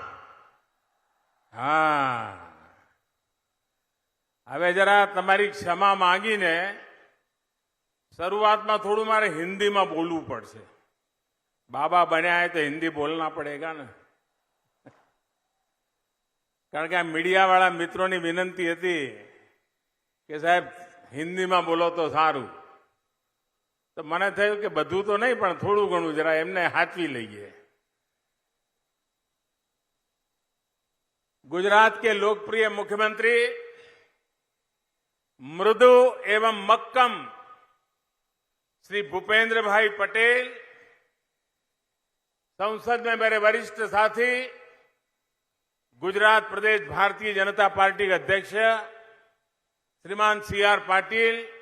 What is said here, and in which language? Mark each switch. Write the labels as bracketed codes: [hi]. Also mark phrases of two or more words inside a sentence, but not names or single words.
[hi] हाँ, [gu] હવે જરા તમારી ક્ષમા માંગીને શરૂઆતમાં થોડું મારે હિન્દીમાં બોલવું પડશે. [hi] बाबा बन्या है तो हिन्दी बोलना पड़ेगा न, [gu] કારણ કે આ મીડિયાવાળા મિત્રોની વિનંતી હતી કે સાહેબ હિન્દીમાં બોલો તો સારું. तो મને થયું કે બધું તો નહીં પણ થોડું ઘણું જરા એમને હાથવી લઈએ. [hi] गुजरात के लोकप्रिय मुख्यमंत्री मृदु एवं मक्कम श्री भूपेंद्र भाई पटेल, संसद में मेरे वरिष्ठ साथी गुजरात प्रदेश भारतीय जनता पार्टी के अध्यक्ष श्रीमान CR पाटिल,